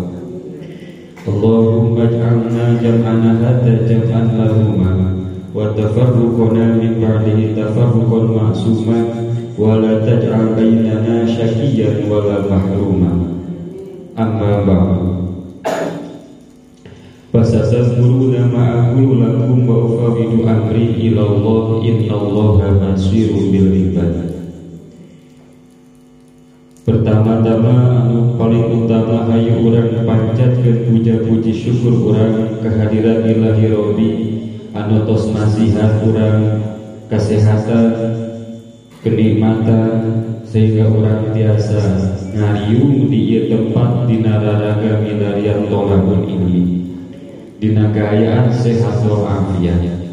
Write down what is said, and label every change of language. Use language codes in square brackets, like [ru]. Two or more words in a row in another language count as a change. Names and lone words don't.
[ar] اللهم اجعل جمعنا هذا جمعا مرحوما وتفرقنا من بعده تفرقا معصوما ولا تجعل بيننا شقيا ولا محروما. أما بعد فستذكرون ما أقول لكم وأفوض أمري إلى الله إن الله بصير بالعباد. [su] Pertama-tama anu paling utama hayu urang panjatkeun puja-puji syukur urang kehadiran Ilahi Rabbi anu tos nasihat urang kesehatan kenikmatan sehingga urang tiasa ngariung di ieu tempat dina raraga milarian tolabun ini dina gayaan sehat walafiat.